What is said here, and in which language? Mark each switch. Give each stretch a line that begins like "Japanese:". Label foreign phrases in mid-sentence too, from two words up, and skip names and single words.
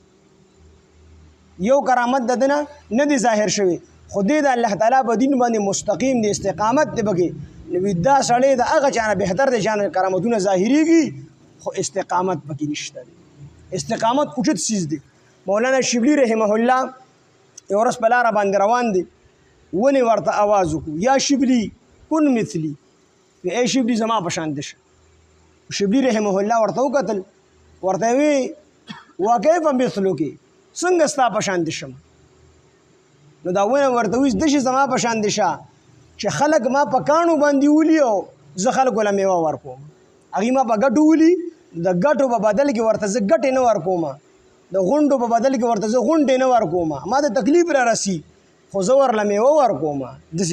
Pashto: یو کرامت د ده نه نه دی ظاهر شوی خو دی د الله تعالی په دین باندې مستقیم دی استقامت دی پکې نو دا سړی د هغه چا نه بهتر دی چا نه کرامتونه ظاهریږي خو استقامت پکې نشته دی استقامت اوچت چیز دی مولانا شبلی
Arabic: رحمه الله
Pashto: یو ورځ په لاره باندې روان دی ونې ورته آواز وکړو
Arabic: یا شبلی کن مثلی
Pashto: ای شبلی زما په شان دی شه شبلی
Arabic: رحمه الله
Pashto: ورته وکتل ورته وی
Arabic: وکیف مثلک
Pashto: څنګه ستا په شان دی شم نو دا ونه ورته وی دشي زما په شان دی شه چې خلک ما په کاڼو باندې ولي او زه خلکو له میوه ورکوم هغې ما په ګټو ولي د ګټو په بدل کې ورته زه ګټې نه ورکوم د غونډو په بدل کې ورته زه غونډې نه ورکوم ما د تکلیف را رسي خو زه ورله میوه ورکوم داسې